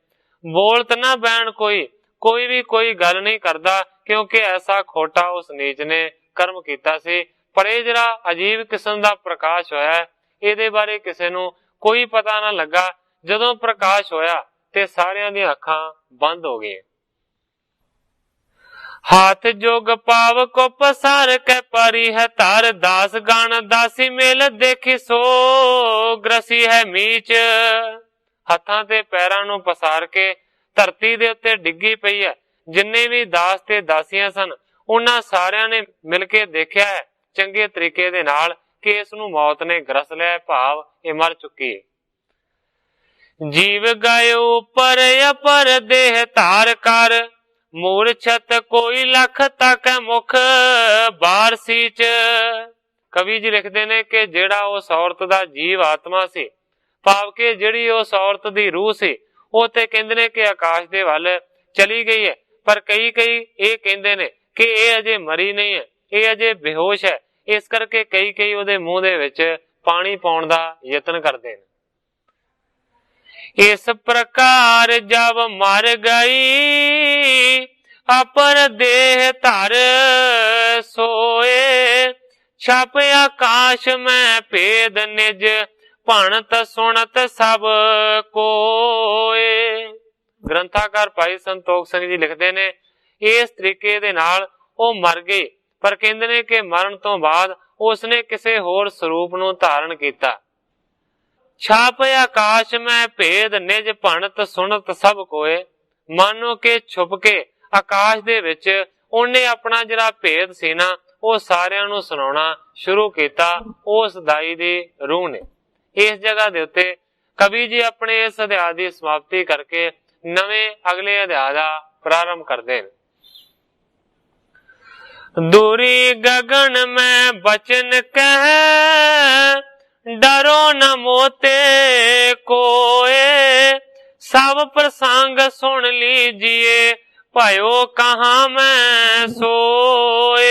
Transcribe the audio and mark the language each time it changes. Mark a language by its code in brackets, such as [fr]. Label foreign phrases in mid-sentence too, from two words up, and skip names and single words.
[bra] बोलत ना बैन [pa] ਕੋਈ ਭੀ ਕੋਈ ਗੱਲ ਨਹੀਂ ਕਰਦਾ, ਕਿਉਂਕਿ ਐਸਾ ਖੋਟਾ ਉਸ ਨੀਚ ਨੇ ਕਰਮ ਕੀਤਾ ਸੀ। ਪਰ ਯੇ ਜਿਹੜਾ ਅਜੀਬ ਕਿਸਮ ਦਾ ਪ੍ਰਕਾਸ਼ ਹੋਇਆ, ਇਹਦੇ ਬਾਰੇ ਕਿਸੇ ਨੂੰ ਕੋਈ ਪਤਾ ਨਾ ਲੱਗਾ। ਜਦੋਂ ਪ੍ਰਕਾਸ਼ ਹੋਇਆ ਤੇ ਸਾਰਿਆਂ ਦੀਆਂ ਅੱਖਾਂ ਬੰਦ ਹੋ ਗਈਆਂ। [bra] हाथ जोग पाव को पसार के परी है तार, दास गान दासी मेल देखी सो ग्रसी है मीच। [pa] ਹੱਥਾਂ ਤੇ ਪੈਰਾਂ ਨੂੰ ਪਸਾਰ ਕੇ ਧਰਤੀ ਦੇ ਉੱਤੇ ਡਿੱਗੀ ਪਈ ਹੈ। ਜਿੰਨੇ ਭੀ ਦਾਸ ਤੇ ਦਾਸੀਆਂ ਸਨ, ਉਹਨਾਂ ਸਾਰਿਆਂ ਨੇ ਮਿਲ ਕੇ ਦੇਖਿਆ ਹੈ ਚੰਗੇ ਤਰੀਕੇ ਦੇ ਨਾਲ ਕਿ ਇਸ ਨੂੰ ਮੌਤ ਨੇ ਗ੍ਰਸ ਲਿਆ, ਭਾਵ ਯੇ ਮਰ ਚੁੱਕੀ ਹੈ। [bra] जीव गायो उपर अपर देह धार कर, मूर्छत कोई लख तक मुख बार सीच। [pa] ਕਵੀ ਜੀ ਲਿਖਤੇ ਨੇ ਕਿ ਜਿਹੜਾ ਉਸ ਔਰਤ ਦਾ ਜੀਵ ਆਤਮਾ ਸੀ, ਭਾਵ ਕੇ ਜਿਹੜੀ ਉਸ ਔਰਤ ਦੀ ਰੂਹ ਸੀ, ਵੋ ਤੇ ਕਹਿੰਦੇ ਨੇ ਕਿ ਆਕਾਸ਼ ਦੇ ਵੱਲ ਚਲੀ ਗਈ ਹੈ। ਪਰ ਕਈ ਯੇ ਕਹਿੰਦੇ ਨੇ ਕਿ ਯੇ ਅਜੇ ਮਰੀ ਨਹੀਂ ਹੈ, ਯੇ ਅਜੇ ਬੇਹੋਸ਼ ਹੈ। ਇਸ ਕਰਕੇ ਕਈ ਉਹਦੇ ਮੂੰਹ ਦੇ ਵਿੱਚ ਪਾਣੀ ਪਾਉਣ ਦਾ ਯਤਨ ਕਰਦੇ ਨੇ। [bra] इस प्रकार जब मर गई अपर देह धर सोए, छप आकाश में भेद निज भणत सुनत सब कोए। [pa] ਗ੍ਰੰਥਾਕਾਰ ਭਾਈ ਸੰਤੋਖ ਸਿੰਘ ਜੀ ਲਿਖਤੇ ਨੇ ਇਸ ਤਰੀਕੇ ਦੇ ਨਾਲ ਓ ਮਰ ਗਏ, ਪਰ ਕਹਿੰਦੇ ਨੇ ਕਿ ਮਰਨ ਤੋ ਬਾਦ ਉਸਨੇ ਕਿਸੇ ਹੋਰ ਸਰੂਪ ਨੂੰ ਧਾਰਨ ਕੀਤਾ। [bra] छाप आकाश में भेद निज भणत सुणत सब कोए। [pa] ਮਾਨੋ ਕਿ ਛੁਪ ਕੇ ਆਕਾਸ਼ ਦੇ ਵਿੱਚ ਉਹਨੇ ਆਪਣਾ ਜਿਹੜਾ ਭੇਦ ਸੀ ਨਾ ਉਹ ਸਾਰਿਆਂ ਨੂੰ ਸੁਣਾਉਣਾ ਸ਼ੁਰੂ ਕੀਤਾ ਉਸ ਦਾਈ ਦੀ ਰੂਹ ਨੇ। ਇਸ ਜਗ੍ਹਾ ਦੇ ਉੱਤੇ ਕਵੀ ਜੀ ਆਪਣੇ ਇਸ ਅਧਿਆਇ ਦੀ ਸਮਾਪਤੀ ਕਰਕੇ ਨਵੇਂ ਅਗਲੇ ਅਧਿਆਇ ਦਾ ਪ੍ਰਾਰੰਭ ਕਰਦੇ ਨੇ। [bra] दूरी गगन में बचन कह डरो न मोते कोए। सब प्रसंग सुन लीजिए भयो कहाँ मैं सोए।